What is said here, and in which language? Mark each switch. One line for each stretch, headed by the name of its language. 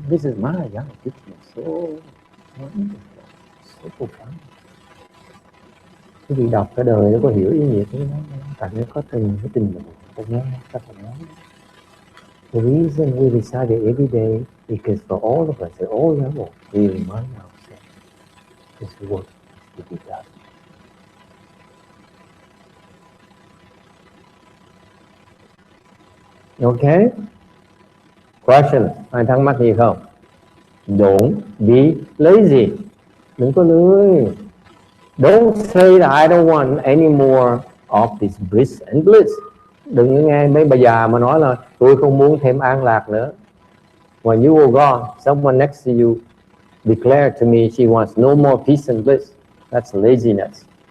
English: This is Mahayana teaching, so profound.
Vietnamese: Cái vị đọc cả đời nó có hiểu ý nghĩa của nó, tại nó có từng cái tình độ, có nghe, có phải nói.
English: The reason we recite it every day because for all of us at all levels, we remind ourselves this work to be done. Okay? Question?
Vietnamese: Ai thắc mắc gì không?
English: Don't be lazy.
Vietnamese: Đừng có lười.
English: Don't say that I don't want any more of this bliss and bliss.
Vietnamese: Đừng nghe mấy bà già mà nói là tôi không muốn thêm an lạc nữa.
English: When you were gone, someone next to you declared to me she wants no more peace and bliss. That's laziness.